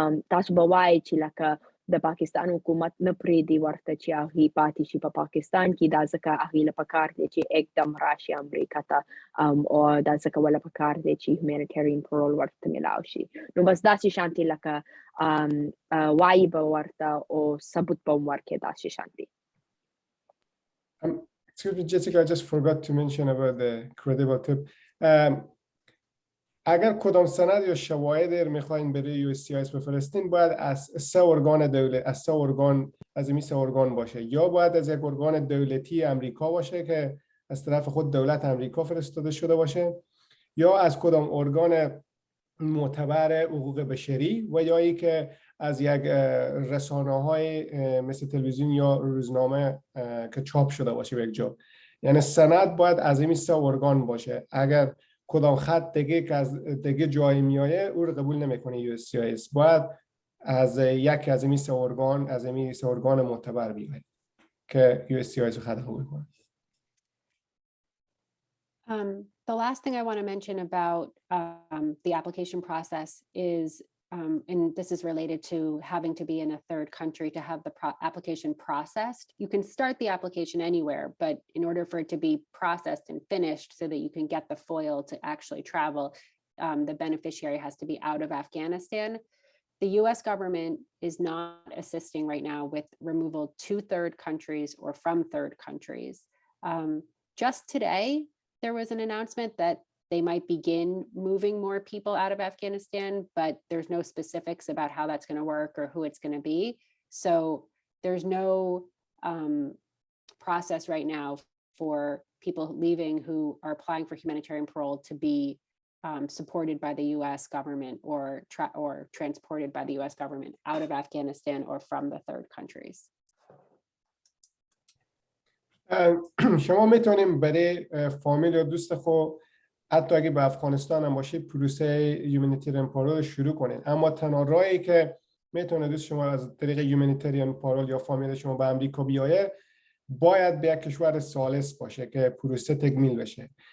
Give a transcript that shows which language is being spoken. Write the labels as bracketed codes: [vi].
[ps] تاسو به وایئ چې لکه د پاکستان حکومت نه پرېږدي ورته چې هغې پاتې شي په پاکستان کې، دا ځکه هغې له پکار دی چې اقدام راشي امریکا ته او دا ځکه وله پکار دی چې humanitarian parole ورته میلاو شي. نو بس داسې شانتې لکه وایي به ورته او ثبوت به هم ورکړي داسې شانتې. [en] Excuse me, Jessica, I just forgot to mention about the credible tip. [fa] اگر کدام سند یا شواهد میخواین برای USCIS بفرستین باید از 3 ارگان دولت از 3 ارگان از این 3 ارگان باشه، یا باید از یک ارگان دولتی امریکا باشه که از طرف خود دولت امریکا فرستاده شده باشه، یا از کدام ارگان معتبر حقوق بشری و یا ای که از یک رسانه‌های مثل تلویزیون یا روزنامه که چاپ شده باشه به یک جا. یعنی سند باید از این 3 ارگان باشه. اگر کدام خط دیگه که از دیگه جایی میایه او رو قبول نمیکنه USCIS، باید از یکی از این 3 ارگان از این 3 ارگان معتبر بیاید که USCIS رو خط قبول کنه. [en] The last thing I want to mention about the application process is, and this is related to having to be in a third country to have the application processed. You can start the application anywhere, but in order for it to be processed and finished so that you can get the foil to actually travel, the beneficiary has to be out of Afghanistan. The US government is not assisting right now with removal to third countries or from third countries. Just today, there was an announcement that they might begin moving more people out of Afghanistan, but there's no specifics about how that's going to work or who it's going to be. So there's no process right now for people leaving who are applying for humanitarian parole to be supported by the U.S. government or transported by the U.S. government out of Afghanistan or from the third countries. [fa] شما میتونیم برای فامیل یا دوست خود حتی اگه به افغانستان هم باشید پروسه هیومانیتریان پارول شروع کنین، اما تنها راهی که میتونه دوست شما از طریق هیومانیتریان پارول یا فامیل شما به امریکا بیایه باید به یک کشور ثالث باشه که پروسه تکمیل بشه.